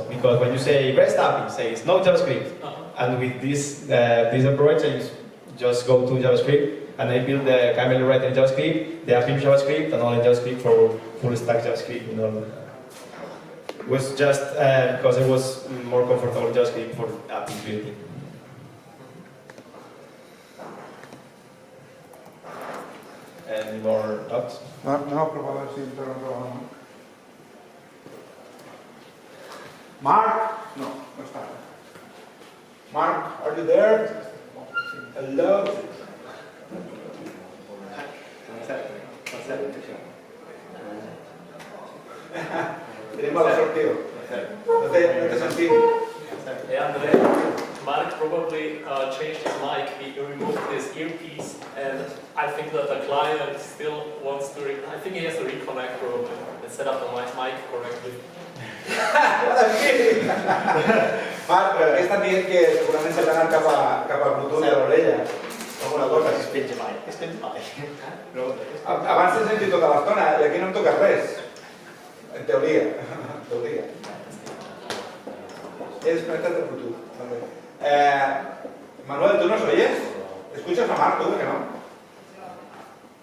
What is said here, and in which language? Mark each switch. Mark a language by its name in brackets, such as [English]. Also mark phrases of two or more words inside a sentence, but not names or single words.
[English] Because when you say REST API, say it's Node JavaScript. And with this approach, I just go to JavaScript and I build the KML writer in JavaScript, the API in JavaScript, and all in JavaScript for full stack JavaScript. It was just because I was more comfortable with JavaScript for API building. Any more thoughts? [Catalan] No, però a veure si em torno a trobar. Marc? No, no està. [English] Marc, are you there? Hello? [Catalan] Tenim a la sortida. No te sentim. [English] Yeah, Andre, Mark probably changed his mic. He removed his earpiece, and I think that the client still wants to. I think he has to reconnect probably and set up the mic correctly. [Catalan] Marc, què estan dient que segurament s'ha d'anar cap a Bluetooth de l'orella? Alguna cosa? Es penja mai. Abans t'he sentit tota l'estona i aquí no em toca res. En teoria. He desconectat el Bluetooth. [Spanish] Manuel, ¿tú nos oyes? ¿Escuchas a Marc, tú, que no?